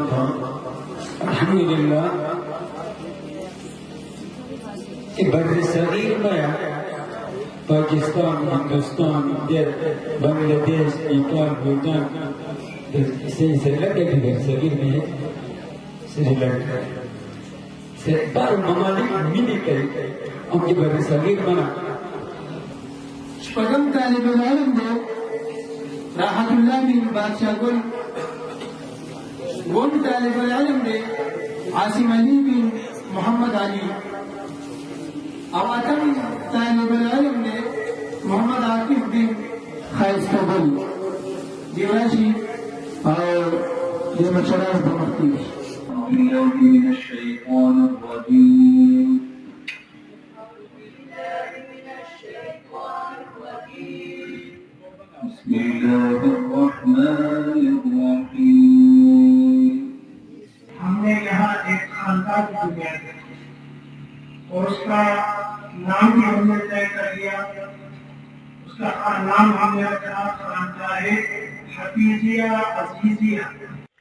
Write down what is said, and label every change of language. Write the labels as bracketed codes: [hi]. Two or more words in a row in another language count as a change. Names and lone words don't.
[ur] الحمدللہ بر صغیر میں پاکستان، ہندوستان، بنگلہ دیش، نیپال، بھوٹان، سری لنکا بھی بر صغیر میں ہے، سری لنکا سے بار ممالک ملی کر ان کی بر صغیر بنا۔ [ps] شپږم طالب العلم دی راحت الله بن بادشاہ گل، اووم طالب العلم دی عاصم علي بن محمد علي، او اتم طالب العلم دی محمد عاقب بن خیستہ گل۔ دی راشي او دی مشران په مخکې دي۔ [ar] بالله من الشيطان الرجيم بسم الله الرحمن الرحيم۔ [ur] ہم نے یہاں ایک خاندان کی دنیا دیکھی اور اس کا نام بھی ہم نے طے کر لیا۔ اس کا نام ہم نے خاندان ہے حفیظیہ عزیزیہ۔